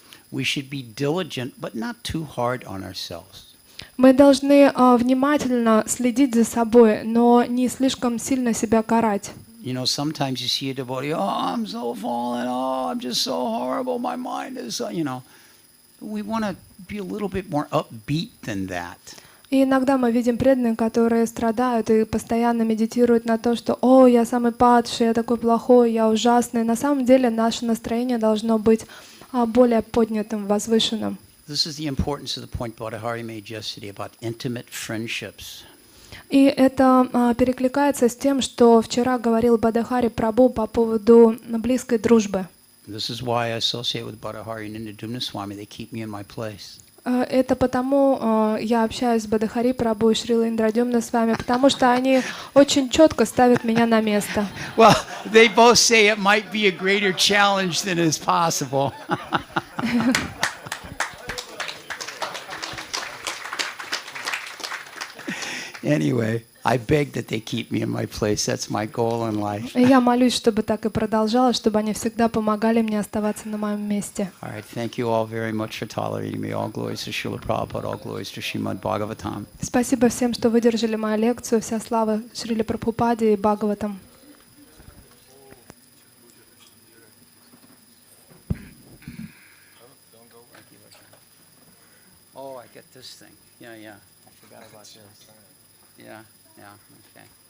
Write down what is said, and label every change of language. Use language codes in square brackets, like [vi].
[en] We should be diligent, but not too hard on ourselves. [ru] Мы должны внимательно следить за собой, но не слишком сильно себя карать. [en] You know, sometimes you see a devotee, oh, I'm so fallen, oh, I'm just so horrible, my mind is, you know. We want to be a little bit more upbeat than that. [ru] И иногда мы видим преданных, которые страдают и постоянно медитируют на то, что «О, я самый падший, я такой плохой, я ужасный». На самом деле наше настроение должно быть более поднятым, возвышенным. [en] This is the importance of the point Bhattacharya made yesterday about intimate friendships. [ru] И это перекликается с тем, что вчера говорил Бхадахари Прабhu по поводу близкой дружбы. [en] This is why I associate with Bhattacharya and Indradumna Swami. They keep me in my place. [ru] Это потому я общаюсь с Бхадахари Прабhu и Шрилой Индрадюмной с вами, потому что они очень четко ставят меня на место. [en] Well, they both say it might be a greater challenge than is possible. Anyway, I beg that they keep me in my place. That's my goal in life. [ru] Я молюсь, чтобы так и продолжалось, чтобы они всегда помогали мне оставаться на моем месте. [en] All right, thank you all very much for tolerating me. All glories to Srila Prabhupada, all glories to Shrimad Bhagavatam. [ru] Спасибо всем, что выдержали мою лекцию. Вся слава Шриле Прабхупаде и Бхагаватам. [en] Oh, I get this thing. Yeah, yeah. I forgot about this. Yeah, yeah, okay.